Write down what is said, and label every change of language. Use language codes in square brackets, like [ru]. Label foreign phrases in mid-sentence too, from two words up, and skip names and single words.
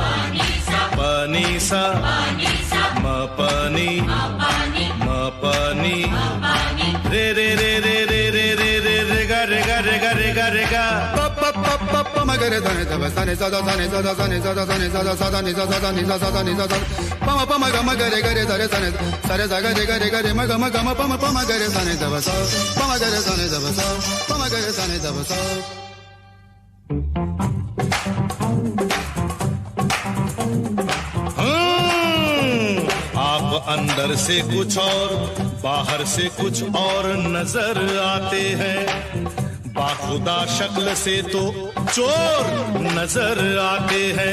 [hi] म प नि रे रे रे रे रे रे रे रे रे गा रे गा रे गा रे गा रे गा, प प प प प म ग रे ध ने ध सा ने सा ध सा ने सा ध सा ने सा ध सा ने सा ध सा ध ने सा सा ध ने सा सा ध ने सा सा, प म प म ग म ग रे ग रे ध रे सा ने सा रे सा ग रे ग रे ग रे म ग म ग म प म प म ग रे सा ने ध सा, प म ग रे सा ने ध सा, प म ग रे सा ने ध सा। आप अंदर से कुछ और बाहर से कुछ और नजर आते हैं, बाखुदा शक्ल से तो चोर नजर आते हैं।